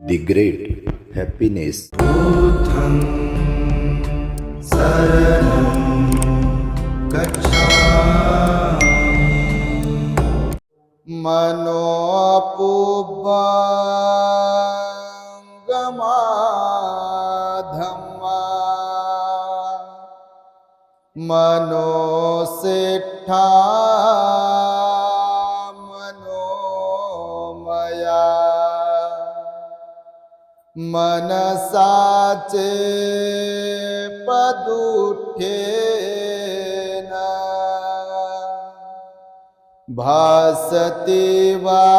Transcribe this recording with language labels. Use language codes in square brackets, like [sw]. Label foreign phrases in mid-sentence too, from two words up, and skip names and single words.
[en] The great happiness. [pi] बुद्धं शरणं गच्छामि। मनोपुब्बंगमा धम्मा मनोसेठा मनोमया मनसाचे पदुठेन भासति वा